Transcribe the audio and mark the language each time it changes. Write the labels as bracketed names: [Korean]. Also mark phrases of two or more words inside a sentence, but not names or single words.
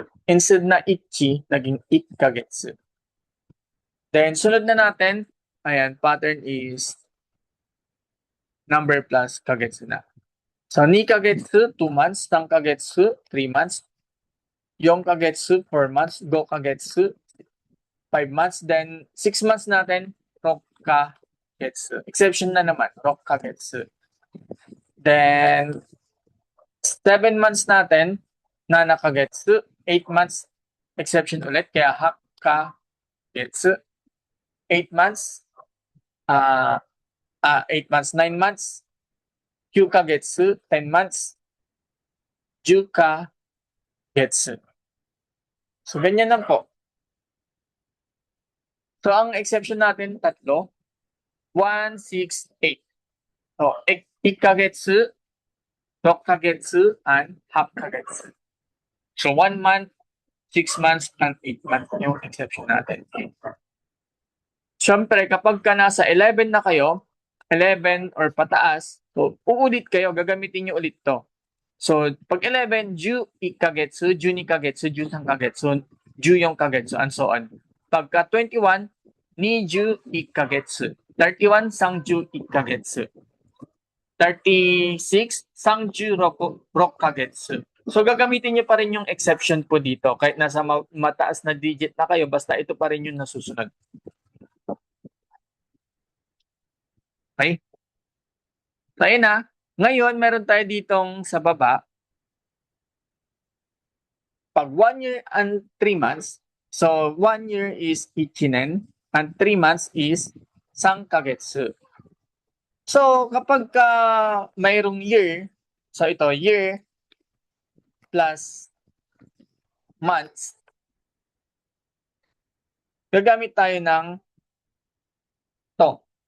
[Filipino] Instead na ichi, naging ik-ka-getsu. Then, sunod na natin, ayan, [English] pattern is number plus [Filipino] kagetsu na. So, [Japanese] 二ヶ月, [Filipino] 2 months, [Japanese] 三ヶ月, [Filipino] 3 months, [Japanese] 四ヶ月, [Filipino] 4 months, [Japanese] 五ヶ月, [Filipino] 5 months, then 6 months natin, [Japanese] 六ヶ月. [Filipino] Exception na naman, [Japanese] 六ヶ月. [Filipino] Then, 7 months natin, [Japanese] 七ヶ月, [Filipino] 8 months, exception ulit, kaya [Japanese] 八ヶ月. [English] 8 months, 8 months, 9 months, 9 ヶ月, 10 months, 10ヶ月. [Filipino] So, ganyan lang po. So, ang exception natin, tatlo. [Japanese] 1, 6, 8. So, 1 ヶ月, 6ヶ月, and 8ヶ月. [English] So, 1 month, 6 months, and 8 months [Filipino] yung exception natin. Siyempre, kapag ka nasa 11 na kayo, 11 or pataas, so uulit kayo, gagamitin nyo ulit to. So, pag 11, [Japanese] 十一ヶ月、十二ヶ月、十三ヶ月、十四ヶ月, [English] and so on. [Filipino] Pagka 21, [Japanese] 二十一ヶ月. 31, 三十一ヶ月. 36, 三十六ヶ月. [Filipino] So gagamitin niyo pa rin yung exception po dito kahit nasa mataas na digit na kayo basta ito pa rin yung nasusunod. Okay? So ayun na. Ngayon meron tayo ditong sa baba. [English] Pag 1 year and 3 months, so 1 year is ichinen and 3 months is sankagetsu. [Filipino] So kapag mayroong year, so ito [English] year plus months, [Filipino] gagamit tayo ng to.